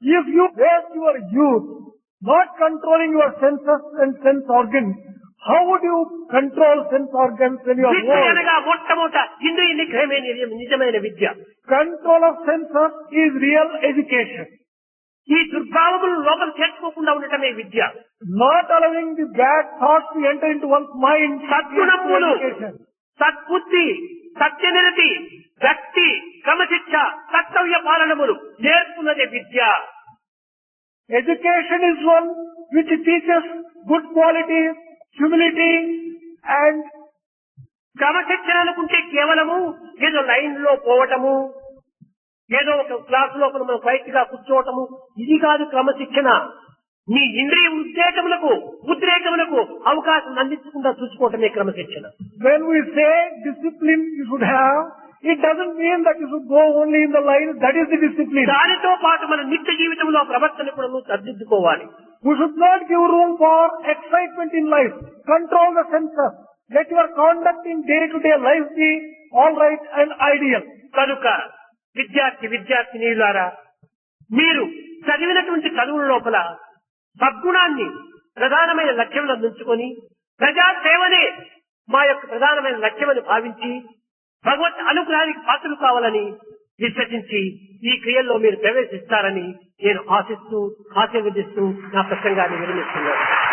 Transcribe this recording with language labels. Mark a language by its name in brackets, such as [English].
[English] If you waste your youth not controlling your senses and sense organs, how would you control sense organs when you are [Telugu] Vidya [English] old? [Telugu] అనగా మొట్టమొదట ఇంద్రియ నిగ్రహమే నిజమైన విద్య. [English] Control of senses is real education. [Telugu] ఈ దుర్భావములు లోపల చేర్చుకోకుండా ఉండటమే విద్య. [English] Not allowing the bad thoughts to enter into one's mind is [Telugu] సద్గుణములు, [English] education. [Telugu] సద్బుద్ధి, సత్యనిరతి, భక్తి, క్రమశిక్ష, కర్తవ్య పాలనములు నేర్పున్నదే విద్య. [English] Education is one which teaches good qualities, humility and [Telugu] క్రమశిక్షణ అనుకుంటే కేవలము ఏదో లైన్ లో పోవటము, ఏదో ఒక క్లాస్ లోపల మనం క్వైట్ గా కూర్చోవటము, ఇది కాదు క్రమశిక్షణ. నీ ఇంద్రియ ఉద్రేకములకు అవకాశం అందించకుండా చూసుకోవటమే క్రమశిక్షణ. [English] when we say discipline you should have, it doesn't mean that you should go only in the line. That is the discipline. [Telugu] దానితో పాటు మన నిత్య జీవితంలో ప్రవర్తన కూడా నువ్వు సర్దిద్దుకోవాలి. [English] We should not give room for excitement in life. Control the senses. Let your conduct in day-to-day life be all right and ideal. [Telugu] కనుక విద్యార్థినీయులారా, మీరు చదివినటువంటి చదువుల లోపల సద్గుణాన్ని ప్రధానమైన లక్ష్యంలో ఉంచుకొని ప్రజాసేవనే మా యొక్క ప్రధానమైన లక్ష్యమని భావించి భగవత్ అనుగ్రహానికి పాత్రలు కావాలని విశ్వసించి ఈ క్రియల్లో మీరు ప్రవేశిస్తారని నేను ఆశిస్తూ ఆశీర్వదిస్తూ నా ప్రసంగాన్ని విరమిస్తున్నాను.